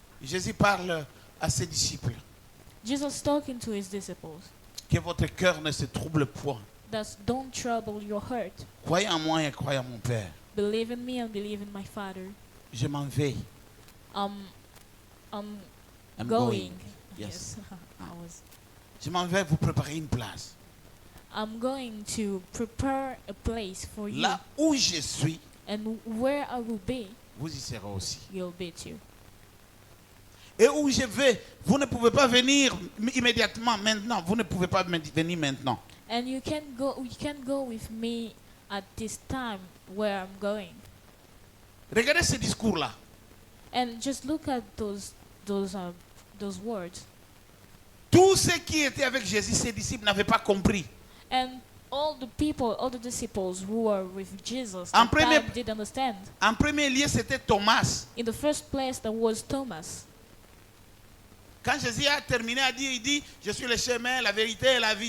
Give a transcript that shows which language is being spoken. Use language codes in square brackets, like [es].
[fr] Jésus parle à ses disciples [en] Jesus talking to his disciples, [fr] que votre cœur ne se trouble point. [en] that don't trouble your heart. [fr] Croyez en moi et croyez en mon Père. [en] Believe in me and believe in my Father. [fr] Je m'en vais. [en] I'm I'm going. Yes. I was. [fr] Je m'en vais vous préparer une place. [en] I'm going to prepare a place for you, [fr] Là où je suis, [en] and where I will be, [fr] vous y serez aussi. [en] you'll be too. [fr] Et où je vais, vous ne pouvez pas venir immédiatement maintenant. Vous ne pouvez pas venir maintenant. [en] And you can go with me at this time where I'm going. [fr] Regardez ce discours-là. [en] And just look at those words. [fr] Tous ceux qui étaient avec Jésus, ses disciples, n'avaient pas compris. [en] And all the disciples who were with Jesus [fr] En [en] at the [fr] premier- [en] time did understand. [fr] En premier lieu, c'était Thomas. [en] In the first place, there was Thomas. [fr] Quand Jésus a terminé à dire, il dit, je suis le chemin, la vérité et la vie.